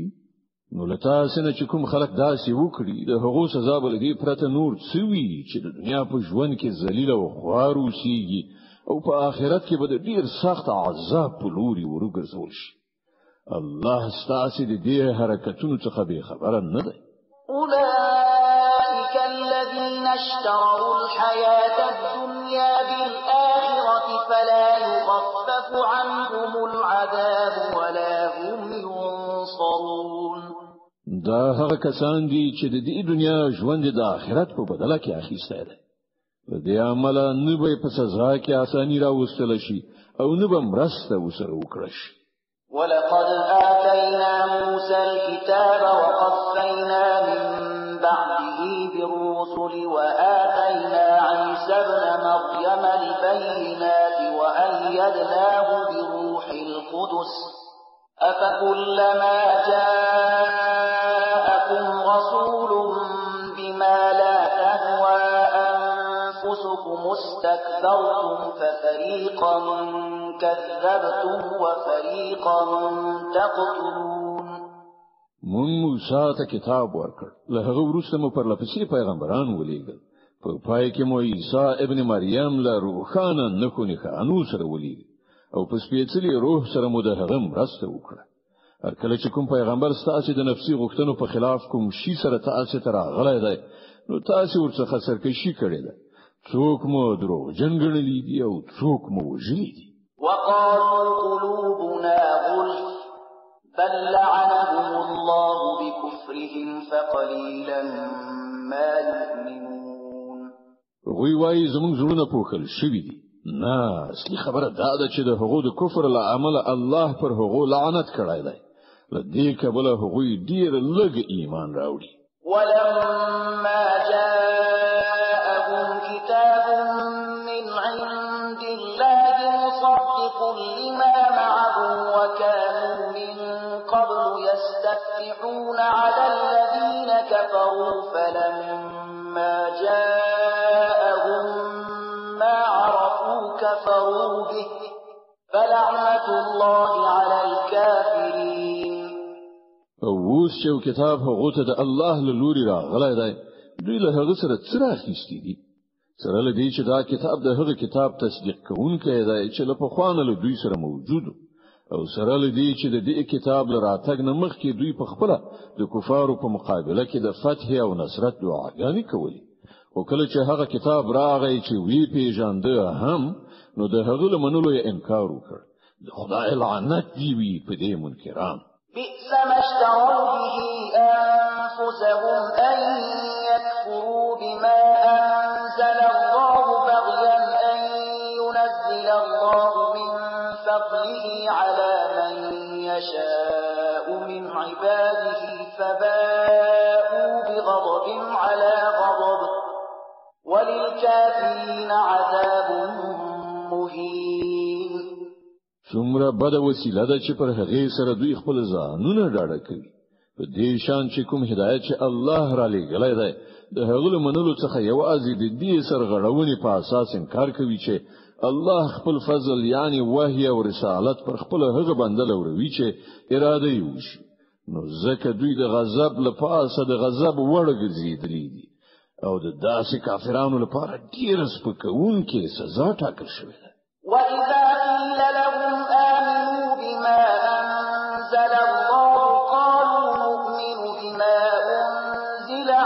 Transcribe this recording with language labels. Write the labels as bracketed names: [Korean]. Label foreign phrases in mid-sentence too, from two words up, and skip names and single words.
[Pashto] نو لتا سنه چې کوم خلک داسې وکړي د حقوق سزا بلګي پرته نور څوي چې د دنیا په ژوند کې ذلیل او خوار اوسيږي او په آخرت کې به ډیر سخت عذاب په لوري ورګرځول شي. الله ستاسو د دې حرکتونو څخه به خبره نه ده. [Arabic] أولئك الذين اشتروا الحياة الدنيا بالآخرة فلا يخفف عنهم العذاب ولا هم ينصرون. [Pashto] دا هغه کسان دي چې د دې دنیا ژوند د آخرت په بدله کې اخیسته ده. د دې عمل نه به په سزا کې اساني راوستل شي او نه به مرسته وسره وکړي شي. [Arabic] ولقد آتينا موسى الكتاب وقفينا من بعده بالرسل وآتينا عيسى ابن مريم البينات وأيدناه بروح القدس أفكلما جاءكم رسول بما لا تهوى أنفسكم استكبرتم ففريقا كذبتم وفريقا تقتلون. [Pashto] مون موسی ته کتاب ورکړ، له هغه وروسته مو پر لپسې پیغمبران ولېږل، په پای کې مو عیسی ابن مریم له روحانه نښو نښانو سره ولېږل او په سپېڅلي روح سره مو د هغه مرسته وکړه. هر کله چې کوم پیغمبر ستاسو د نفسي غوښتنو په خلاف کوم شي سره تاسو ته راغلی دی نو تاسو ورڅخه سرکشي کړې ده. څوک مو دروغجن ګڼلي دي او څوک مو وژلي دي. [Arabic] وقالوا قلوبنا غلف بل لعنهم الله بكفرهم فقليلا ما يؤمنون. [Pashto] غوی وایي زموږ زړونه پوښل شوي دي. نه، اصلي خبره دا ده چې د هغو د کفر له امله الله پر هغو لعنت کړی دی. له دې کبله هغوی ډیر لږ ایمان راوړي. [Arabic] ولما جاءهم كتاب من عند الله مصدق لما معهم وكانوا من قبل يستفتحون على الذين كفروا فلما جاءهم ما عرفوا كفروا به فلعنة الله على الكافرين. [Pashto] اوس چې کتاب هغه ته د الله له لوري راغلی دی دوی له هغه سره څه راخیستي دي؟ سره له دې چې دا کتاب د هغه کتاب تصدیق کوونکی دی چې له پخوانه له دوی سره موجود او سره له دې چې د دې کتاب له راتګ نه مخکې دوی په خپل د کفارو په مقابله کې د فتح او نصرت دعاګانې کولې. او کله چې هغه کتاب راغی چې وی پیژانده هم نو د هغه له منلو یې انکار وکړ. د خدای لعنت دی وی په دې منکران. [Arabic] بئس ما اشتروا به أنفسهم أن يكفروا بما أنزل الله بغيا أن ينزل الله من فضله على من يشاء من عباده فباءوا بغضب على غضب وللكافرين عذاب مهين. [Pashto] څومره بد وسیله ده چې پر هغه سره دوی خپل ځانونه ډاډه کوي. په دې شان چې کوم هدایت چې الله را لېږلی دی د هغه له منلو څخه یوازې د دې سرغړونې په اساس انکار کوي چې الله خپل فضل یعنی وحی او رسالت پر خپل هغه بنده لوروي چې اراده یې وشي. نو ځکه دوی د غضب لپاره د غضب وړ ګرځېدلي دي او د داسې کافرانو لپاره ډېر سپکونکې سزا ټاکل شوې ده. [Arabic] وإذا قيل لهم آمنوا بما أنزل الله قالوا نؤمن بما أنزل